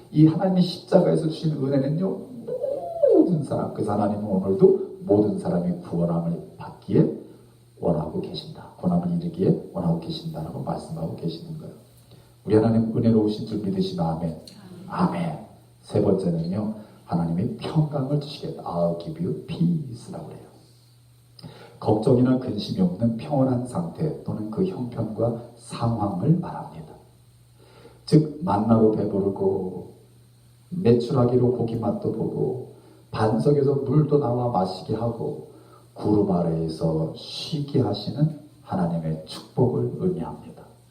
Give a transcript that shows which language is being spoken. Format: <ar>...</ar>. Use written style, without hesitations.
<ko>이 하나님의 십자가에서 주신 은혜는요, 모든 사람, 그래서 하나님은 오늘도 모든 사람이 구원함을 받기에 원하고 계신다. 구원함을 이루기에 원하고 계신다라고 말씀하고 계시는 거예요. 우리 하나님 은혜로우신 줄 믿으시면 아멘. 아멘. 세 번째는요, 하나님이 평강을 주시겠다.</ko> <en>I'll give you peace라고</en> <ko>해요. 걱정이나 근심이 없는 평온한 상태 또는 그 형편과 상황을 말합니다. 즉 만나로 배부르고 매출하기로 고기 맛도 보고 반석에서 물도 나와 마시게 하고 구름 아래에서 쉬게 하시는 하나님의 축복을 의미합니다.</ko>